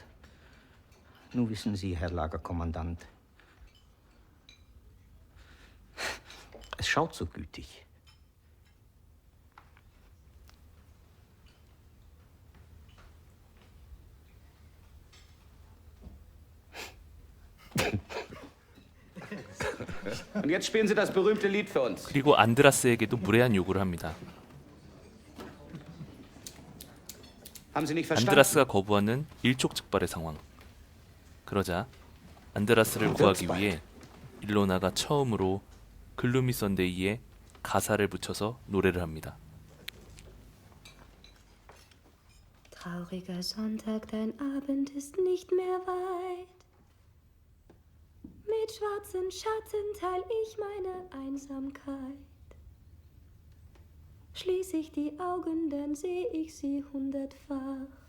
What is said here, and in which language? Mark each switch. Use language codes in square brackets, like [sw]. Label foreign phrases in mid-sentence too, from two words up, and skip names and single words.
[de] Nun wissen Sie, Herr Lagerkommandant, es schaut so gütig. Und jetzt spielen Sie das berühmte Lied für uns. [ko] 그리고 안드라스에게도 무례한 요구를 합니다. [de] Haben Sie nicht verstanden? [ko] 안드라스가 거부하는 일촉즉발의 상황. 그러자 안드라스를 구하기 위해 일로나가 처음으로 글루미 선데이에 가사를 붙여서 노래를 합니다. [de] Trauriger Sonntag, dein Abend ist nicht mehr weit. Mit schwarzen Schatten teil ich meine Einsamkeit. Schließ ich die Augen, dann seh ich sie 100-fach.